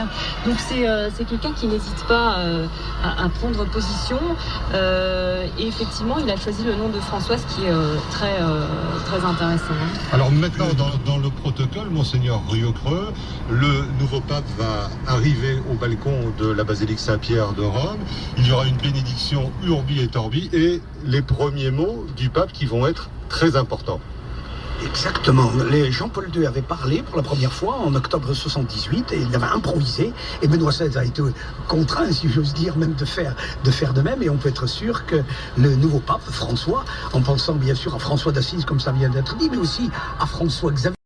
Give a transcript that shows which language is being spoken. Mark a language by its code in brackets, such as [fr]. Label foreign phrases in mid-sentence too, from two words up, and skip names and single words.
[fr] Donc c'est quelqu'un qui n'hésite pas à prendre position, et effectivement il a choisi le nom de François, ce qui est très intéressant. Alors maintenant, dans le protocole, Monseigneur Rieucreux, le nouveau pape va arriver au balcon de la basilique Saint-Pierre de Rome. Il y aura une bénédiction [la] urbi et torbi [fr] et les premiers mots du pape qui vont être très importants. Exactement. Jean-Paul II avait parlé pour la première fois en octobre 78 et il avait improvisé. Et Benoît XVI a été contraint, si j'ose dire, même de faire de même. Et on peut être sûr que le nouveau pape, François, en pensant bien sûr à François d'Assise, comme ça vient d'être dit, mais aussi à François Xavier,